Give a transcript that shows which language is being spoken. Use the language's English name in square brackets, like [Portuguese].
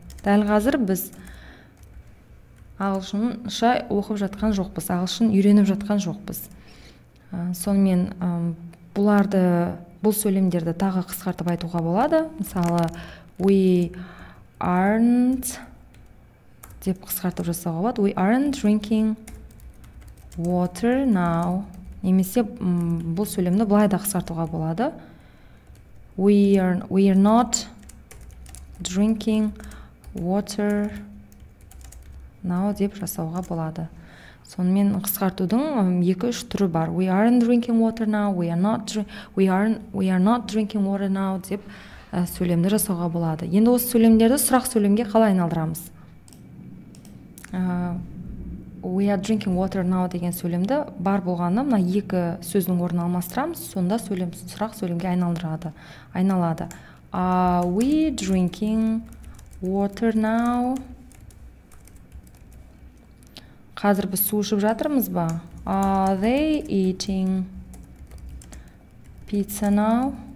[Kazakh] Дәл қазір біз ағылшынша оқып жатқан жоқпыз, ағылшын үйреніп жатқан жоқпыз. Сонымен бұл сөйлемдерді тағы қысқартып айтуға болады. Мысалы, [English] we aren't [Kazakh] деп қысқартып жасауға болады. [English] We aren't drinking water now. [Kazakh] Немесе бұл сөйлемді былай да қысқартуға болады. [English] We are not drinking water now [Kazakh] деп жасауға болады. Сонымен қысқартудың 2-3 түрі бар. [English] We aren't drinking water now, [Kazakh] we are not drinking water now деп сөйлемді жасауға болады. Енді осы сөйлемдерді сұрақ сөйлемге қалай айналдырамыз? [English] we are drinking water now [Kazakh] деген сөйлемді бар болғанда мына екі сөздің орнын алмастырамыз, сонда сұрақ сөйлемге айналады. [English] Are we drinking water now? [Kazakh] Қазір біз су ішіп жатырмыз ба? [English] Are they eating pizza now?